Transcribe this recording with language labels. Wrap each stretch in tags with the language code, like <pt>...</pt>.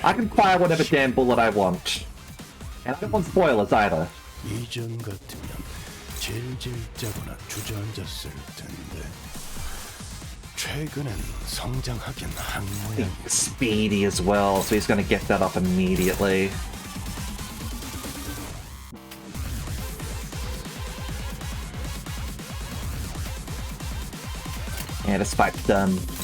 <en>I can fire whatever damn bullet I want. And I don't want spoilers either.</en> <ko>이전 같으면 질질 짜거나 주저앉았을 텐데 최근엔 성장하긴 한 모양.</ko> <en>Speedy as well, so he's gonna get that up immediately. Yeah, this fight's done.</en>